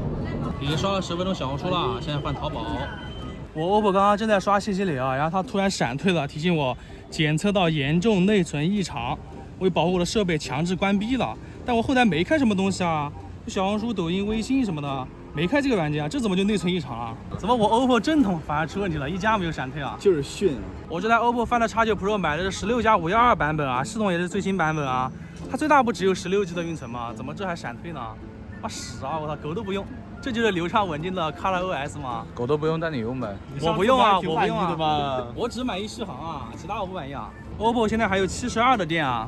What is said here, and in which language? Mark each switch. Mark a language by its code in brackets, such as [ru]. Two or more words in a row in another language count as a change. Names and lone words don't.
[zh] 已經刷了10分鐘小紅書了，現在換淘寶。我 OPPO 剛剛正在刷信息流啊，然後它突然閃退了，提醒我檢測到嚴重內存異常，為保護我的設備強制關閉了。但我後台沒開什麼東西啊，小紅書、抖音、微信什麼的沒開這個軟件啊，這怎麼就內存異常啊？怎麼我 OPPO 正統反而出問題了，一加沒有閃退啊？就是遜啊！我這台 OPPO Find X9 Pro 買的是16+512版本啊，系統也是最新版本啊，它最大不只有16G 的運存嗎？怎麼這還閃退呢？啊屎啊！我操，狗都不用。這就是流暢穩定的 ColorOS 嗎？狗都不用，但你用唄。我不用啊，我不用啊。我只滿意續航啊，其他我不滿意啊。OPPO 現在還有72的電啊，